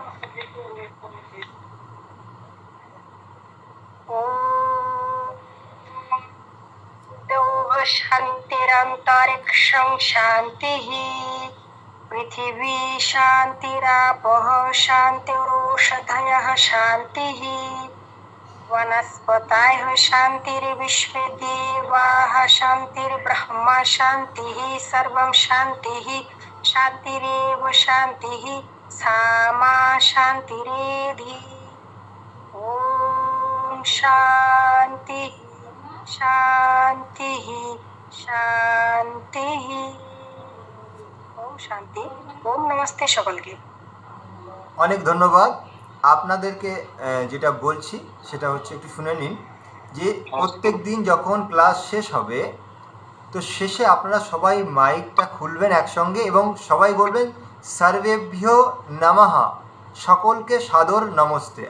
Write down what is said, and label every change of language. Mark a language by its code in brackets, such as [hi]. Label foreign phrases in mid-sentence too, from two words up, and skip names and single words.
[sa] শান্তিরন্তরিক্ষং শান্তিঃ পৃথিবী শান্তিরাপঃ শান্তিরোষ औषधयः शान्तिः वनस्पतयः शान्तिर्विश्वे देवाः शान्तिर्ब्रह्म शान्तिः सर्वं शान्तिः शान्तिरेव शान्तिः सामा शान्तिरेधि ॐ शान्तिः शान्तिः शान्तिः ওম শান্তি ওম [bn] নমস্তে সকলকে। অনেক ধন্যবাদ আপনাদেরকে। যেটা বলছি সেটা হচ্ছে একটু শুনে নিন যে প্রত্যেক দিন যখন ক্লাস শেষ হবে তো শেষে আপনারা সবাই মাইকটা খুলবেন একসঙ্গে এবং সবাই বলবেন [sa] সর্বেভ্য নমঃ, [bn] সকলকে সাদর নমস্তে।